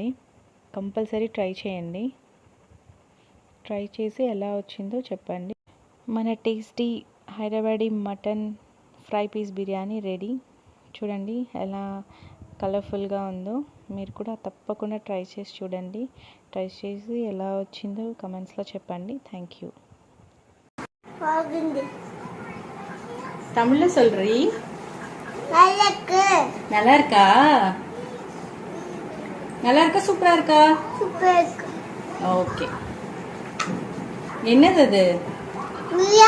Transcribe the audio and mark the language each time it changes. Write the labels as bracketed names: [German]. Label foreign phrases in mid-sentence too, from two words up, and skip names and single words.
[English] కంపల్సరీ ట్రై [Telugu] చేయండి. ట్రై చేసి ఎలా వచ్చిందో చెప్పండి. [English] మన tasty Hyderabadi mutton fry piece biryani ready. [Telugu] చూడండి ఎలా కలర్ఫుల్గా ఉందో. మీరు కూడా తప్పకుండా ట్రై చేసి చూడండి. ట్రై చేసి ఎలా వచ్చిందో కమెంట్స్లో చెప్పండి. [English] థ్యాంక్ యూ. [Tamil] தமிழ்ல சொல்றீ? நல்லா இருக்கா? நல்லா இருக்கா? சூப்பரா இருக்கா? ஓகே. என்னது அது?